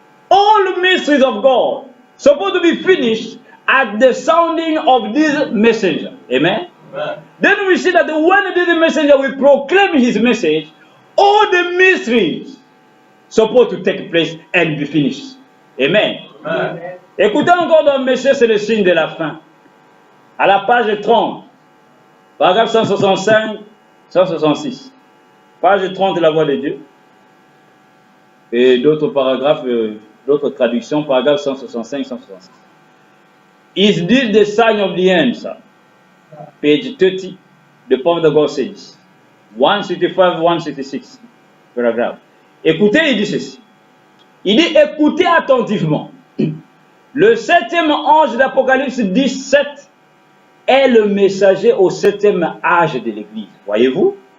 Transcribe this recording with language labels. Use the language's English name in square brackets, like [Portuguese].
[English] All the mysteries of God supposed to be finished at the sounding of this messenger. Amen. Amen. Then we see that when this messenger will proclaim his message, all the mysteries supposed to take place and be finished. Amen. Amen. [French] Écoutez encore dans Messieurs, c'est le signe de la fin. À la page 30, paragraphe 165, 166. Page 30 de la voix de Dieu. Et d'autres paragraphes, d'autres traductions, paragraphe 165, 166. [English] Is this the sign of the end, sir? Page 30, the prophet of God says. [French] 165, 166, paragraphe. Écoutez, il dit ceci. Il dit, écoutez attentivement. Le 7e ange d'Apocalypse 17 est le messager au 7e âge de l'Église. Voyez-vous?